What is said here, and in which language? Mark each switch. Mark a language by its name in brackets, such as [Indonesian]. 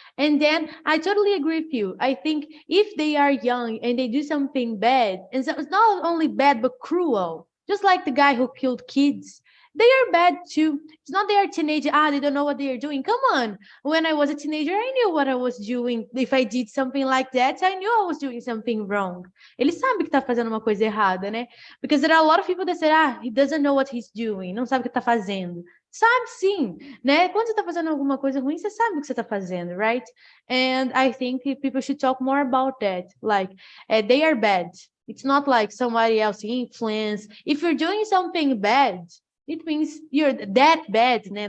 [English] And then I totally agree with you. I think if they are young and they do something bad, and so it's not only bad but cruel, just like the guy who killed kids, they are bad too. It's not they are teenager, they don't know what they are doing. Come on. When I was a teenager, I knew what I was doing. If I did something like that, I knew I was doing something wrong. [Portuguese] Ele sabe que tá fazendo uma coisa errada, né? [English] Because there are a lot of people that say, he doesn't know what he's doing, [Portuguese] não sabe o que tá fazendo. Sabe sim, né? Quando você tá fazendo alguma coisa ruim, você sabe o que você tá fazendo, right? [English] And I think people should talk more about that. Like, they are bad. It's not like somebody else influence. If you're doing something bad, it means you're that bad, né?